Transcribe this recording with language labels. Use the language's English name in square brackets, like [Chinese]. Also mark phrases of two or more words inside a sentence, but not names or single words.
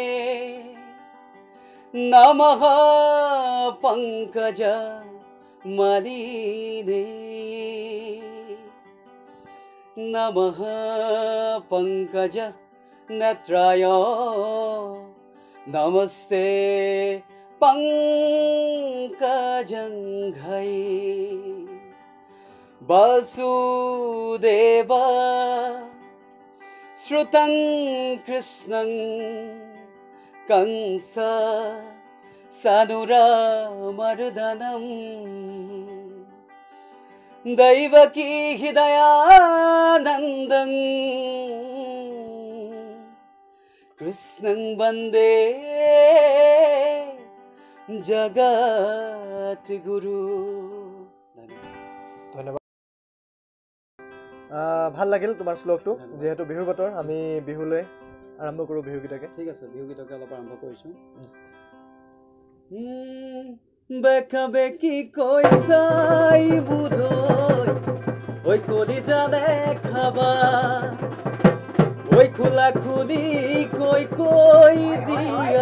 [Sanskrit] নমঃ পঙ্কজ মালিনে নমঃ পঙ্কজ নেত্রায় নমস্তে পঙ্কজঙ্ঘৈ বাসুদেব শ্রুতং কৃষ্ণং कंस सनुरामर्दनम दैवकी हृदयानन्दं कृष्णं वन्दे जगद्गुरु। [Assamese] ধন্যবাদ। ভাল লাগিল তোমাৰ শ্লোকটো। যিহেতু বিহুৰ বতৰ, আমি বিহুলৈ আৰম্ভ কৰোঁ বিহুগীতকে। ঠিক আছে, বিহুগীতকে অলপ আৰম্ভ কৰিছোঁ। বেকা বেকি কৈছাই বুধৈ ঐ কলিজা দেখাবা ঐ খোলা খুলি কৈ কৈ দিয়া